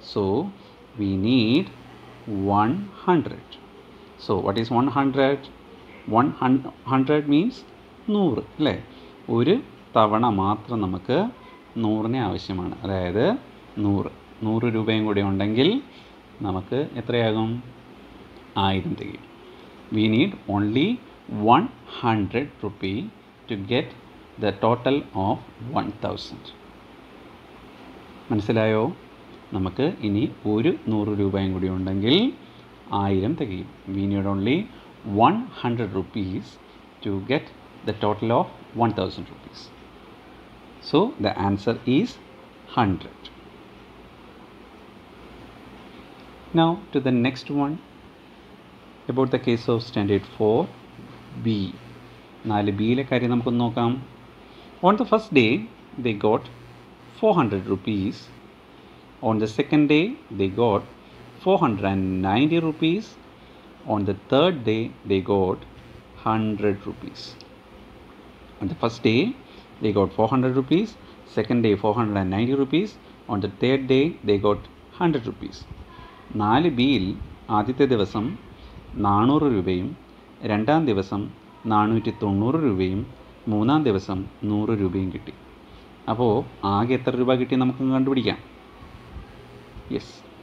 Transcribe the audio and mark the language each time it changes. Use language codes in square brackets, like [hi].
[en] So we need 100. So what is 100? 100 means 100 അല്ലേ? [ml] ഒരു തവണ മാത്രം നമുക്ക് 100 ആവശ്യമാണ്. അതായത് 100 രൂപയും കൂടി ഉണ്ടെങ്കിൽ നമുക്ക് എത്രയാകും? 1000 തികയും. [en] We need only 100 rupee to get the total of 1000. [ml] മനസ്സിലായോ? നമുക്ക് ഇനി ഒരു 100 രൂപയും കൂടി ഉണ്ടെങ്കിൽ 1000 തികയും. [en] We need only 100 rupees to get the total of 1000 rupees. So the answer is 100. Now to the next one, about the case of standard 4B. [ml] 4Bയിലെ കാര്യം നമുക്കൊന്ന് നോക്കാം. [en] On the first day they got 400 rupees. On the second day they got 490 rupees. On the third day they got 100 rupees. On the first day they got 400 rupees. Second day 490 rupees. On the third day they got 100 rupees. [ml] 4Bയിൽ ആദ്യത്തെ ദിവസം 400 രൂപയും രണ്ടാം ദിവസം 490 രൂപയും മൂന്നാം ദിവസം 100 രൂപയും കിട്ടി. അപ്പോൾ ആകെ എത്ര രൂപ കിട്ടി നമുക്ക് കണ്ടുപിടിക്കാം. യെസ്,